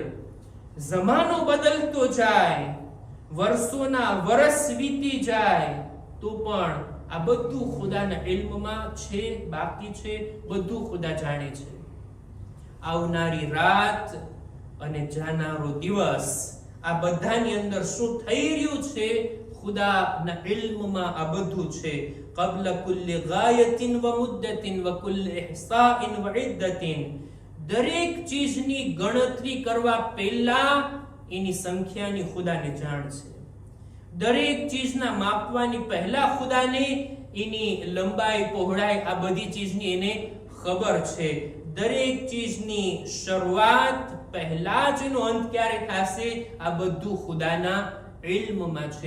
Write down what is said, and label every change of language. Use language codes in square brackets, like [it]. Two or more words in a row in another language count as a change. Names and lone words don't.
[gu] જમાનો બદલતો જાય, વર્ષોના વર્ષ વીતી જાય, તો પણ આ બધું ખુદાના ઇલ્મમાં છે, બાકી છે, બધું ખુદા જાણે છે. આવનારી રાત અને જાનારો દિવસ, આ બધાની અંદર શું થઈ રહ્યું છે, ખુદાના ઇલ્મમાં આ બધું છે. [ar] قبل كل غاية ومدة وكل إحصاء وعدة. [gu] દરેક ચીજની ગણતરી કરવા પહેલા એની સંખ્યાની ખુદાને જાણ છે. દરેક ચીજના માપવાની પહેલા ખુદાને એની લંબાઈ, પહોળાઈ, આ બધી ચીજની એને ખબર છે. દરેક ચીજની શરૂઆત પહેલા જ એનો અંત ક્યારે થશે, આ બધું ખુદાના ઇલ્મમાં છે.